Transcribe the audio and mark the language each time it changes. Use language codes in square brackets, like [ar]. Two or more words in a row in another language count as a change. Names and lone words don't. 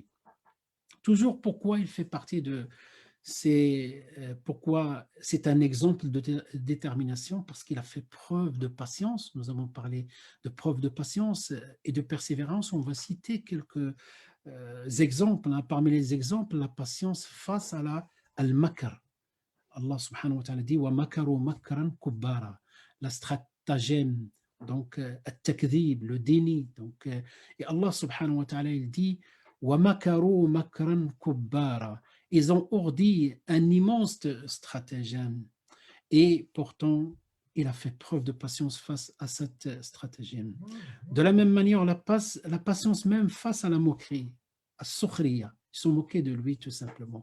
[fr] Toujours pourquoi il fait partie de, c'est pourquoi c'est un exemple de détermination, parce qu'il a fait preuve de patience. Nous avons parlé de preuve de patience et de persévérance. On va citer quelques exemples. Hein. Parmi les exemples, la patience face à al-makr. [ar] Allah سبحانه وتعالى dit ومكروا مكرا كبارا, [fr] la stratagème, donc at-takdhib, le déni. Donc, et [ar] Allah سبحانه وتعالى [fr] il dit [ar] ومكروا مكرا كبارا, [fr] ils ont ourdi un immense stratagème et pourtant il a fait preuve de patience face à cette stratagème. De la même manière, la patience même face à la moquerie, à sukhriya, ils sont moqués de lui tout simplement.